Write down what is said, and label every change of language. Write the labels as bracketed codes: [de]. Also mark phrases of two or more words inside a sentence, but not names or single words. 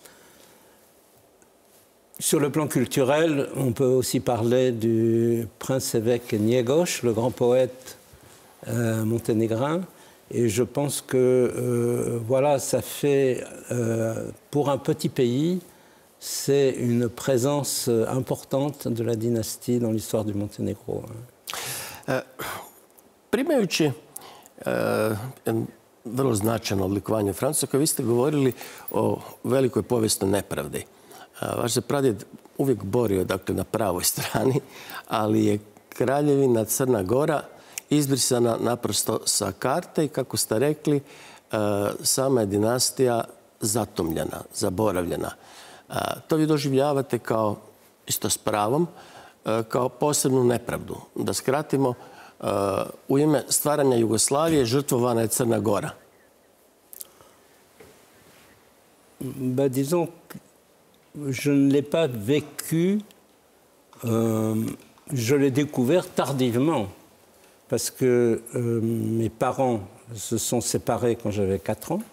[fr] Sur le plan culturel, on peut aussi parler du prince-évêque Njegoš, le grand poète monténégrin. Et je pense que voilà, ça fait, pour un petit pays, c'est une présence importante de la dynastie dans l'histoire du Monténégro. [hr] Primajući vrlo značajno odlikovanje u Francuskoj, vi ste govorili o velikoj povijesnoj nepravdi. Vaš se pradjed uvijek borio, dakle, na pravoj strani, ali je Kraljevina Crna Gora izbrisana naprosto sa karte i, kako ste rekli, sama je dinastija zatomljena, zaboravljena. To vi doživljavate kao, isto s pravom, kao posebnu nepravdu. Da skratimo, u ime stvaranja Jugoslavije žrtvovana je Crna Gora. [fr] Disons, je ne l'ai pas vécu, je l'ai découvert tardivement. parce que mes parents se sont séparés quand j'avais 4 ans.